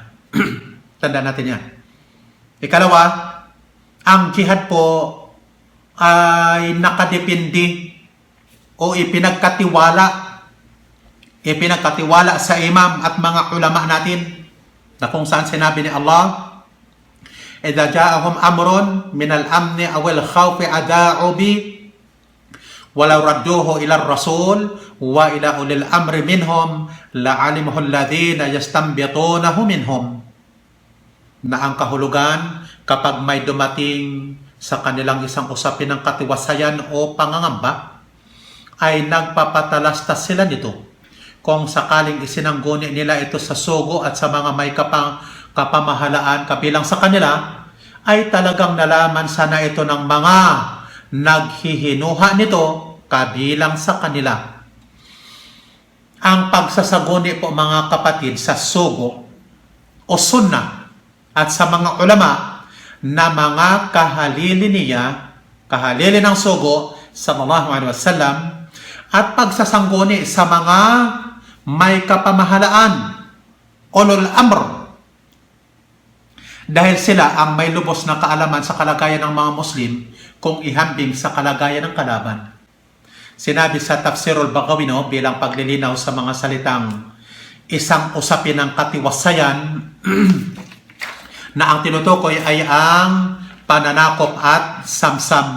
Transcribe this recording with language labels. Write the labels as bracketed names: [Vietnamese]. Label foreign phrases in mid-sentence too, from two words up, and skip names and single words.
[Filipino] Tandaan natin yan. Ikalawa, ang jihad po ay nakadepende o ipinagkatiwala sa imam at mga ulama natin na kung saan sinabi ni Allah, [Arabic] إِذَا جَاءَهُمْ أَمْرٌ مِنَ الْأَمْنِ أَوِ الْخَوْفِ أَذَاعُوا بِهِ وَلَوْ رَدُّوهُ إِلَى الرَّسُولِ وَإِلَى أُولِي الْأَمْرِ مِنْهُمْ لَعَلِمَهُ الَّذِينَ يَسْتَنبِطُونَهُ مِنْهُمْ. [Filipino] Na ang kahulugan, kapag may dumating sa kanilang isang usapin ng katiwasayan o pangangamba, ay nagpapatalastas sila nito. Kung sakaling isinangguni nila ito sa sugo at sa mga may kapamahalaan kabilang sa kanila, ay talagang nalaman sana ito ng mga naghihinuha nito kabilang sa kanila. Ang pagsasaguni po mga kapatid sa sugo o sunnah at sa mga ulama na mga kahalili ng sugo [Arabic] صلى الله عليه وسلم, [Filipino] at pagsasangguni sa mga may kapamahalaan, [Arabic] أولي الأمر, [Filipino] dahil sila ang may lubos na kaalaman sa kalagayan ng mga Muslim kung ihambing sa kalagayan ng kalaban. Sinabi sa Tafsirul Baghawi bilang paglilinaw sa mga salitang isang usapin ng katiwasayan na ang tinutukoy ay ang pananakop at samsam.